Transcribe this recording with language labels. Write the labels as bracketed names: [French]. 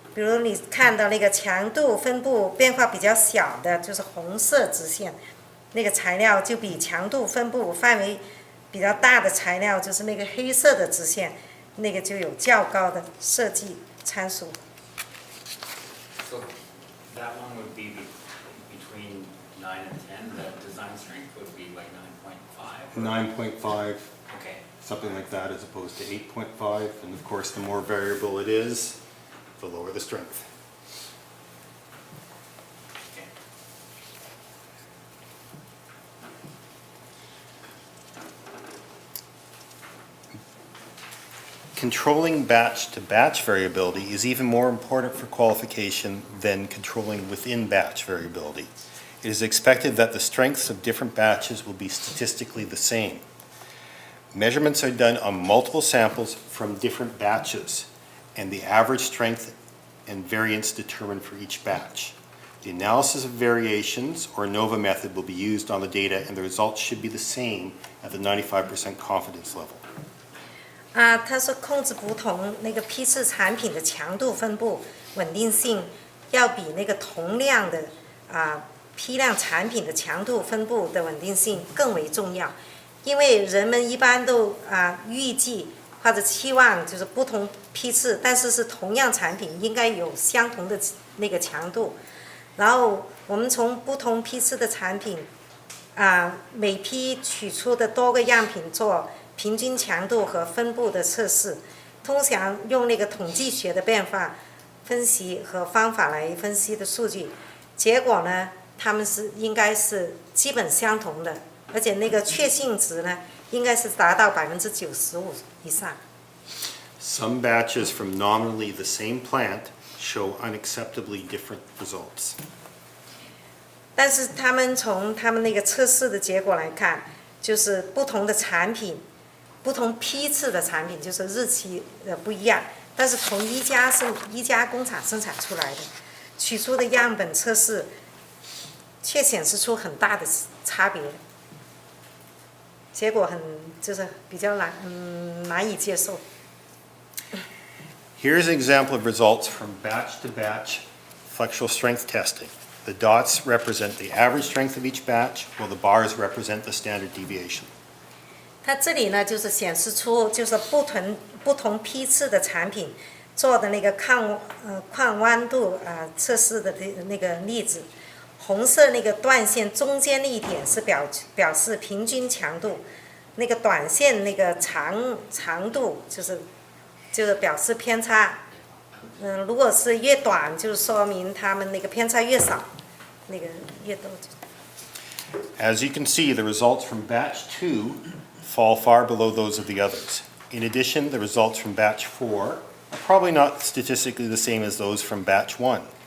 [Chinese] 比如你看到那个强度分布变化比较小的，就是红色直线，那个材料就比强度分布范围比较大的材料，就是那个黑色的直线，那个就有较高的设计参数。 [English] So that one would be between 9 and 10, the design strength would be like 9.5? 9.5, Okay. something like that, as opposed to 8.5. And of course, the more variable it is, the lower the strength. Okay. Controlling batch-to-batch variability is even more important for qualification than controlling within-batch variability. It is expected that the strengths of different batches will be statistically the same. Measurements are done on multiple samples from different batches, and the average strength and variance determined for each batch. The analysis of variations, or ANOVA method, will be used on the data, and the results should be the same at the 95% confidence level. [Chinese] 它是控制不同那个批次产品的强度分布稳定性，要比那个同量的批量产品的强度分布的稳定性更为重要，因为人们一般都预计或者期望就是不同批次，但是是同样产品应该有相同的那个强度，然后我们从不同批次的产品每批取出的多个样品做平均强度和分布的测试，通常用那个统计学的变化分析和方法来分析的数据，结果呢，它们应该是基本相同的，而且那个确信值呢，应该是达到95%以上。 [English] Some batches from nominally the same plant show unacceptably different results. [Chinese] 但是他们从他们那个测试的结果来看，就是不同的产品。不同批次的产品就是日期不一样，但是同一家工厂生产出来的，取出的样本测试，却显示出很大的差别，结果就是比较难以接受。 [English] Here's an example of results from batch-to-batch flexural strength testing. The dots represent the average strength of each batch, while the bars represent the standard deviation. [Chinese] 它这里呢，就是显示出就是不同批次的产品做的那个抗弯度测试的那个例子。红色那个断线中间的一点是表示平均强度，那个短线那个长度就是表示偏差。如果是越短，就说明它们那个偏差越少，那个越多。 [English] As you can see, the results from batch 2 fall far below those of the others. In addition, the results from batch 4 are probably not statistically the same as those from batch 1.